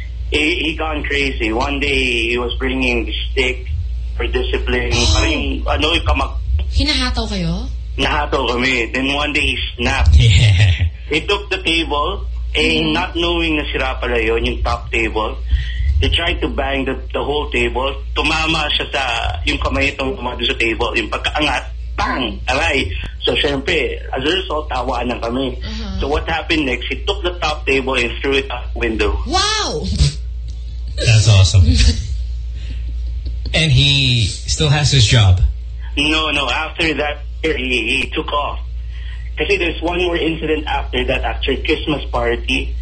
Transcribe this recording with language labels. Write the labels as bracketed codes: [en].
[en] He gone crazy. One day, he was bringing the stick for discipline. [tl] Hinahataw kayo? nahato kami. [en] Then one day, he snapped. Yeah. He took the table, and not knowing [tl] na sira pala yun, yung top table, [en] he tried to bang the whole table. [tl] Tumama siya sa, yung kamay itong tumama sa table, yung pagkaangat, bang! Aray! So, syempre, [en] as a result, [tl] tawaan lang kami. Uh-huh. [en] So, what happened next, he took the top table and threw it out the window. Wow! That's awesome. And he still has his job. No. After that, he took off. Because there's one more incident after that, after Christmas party.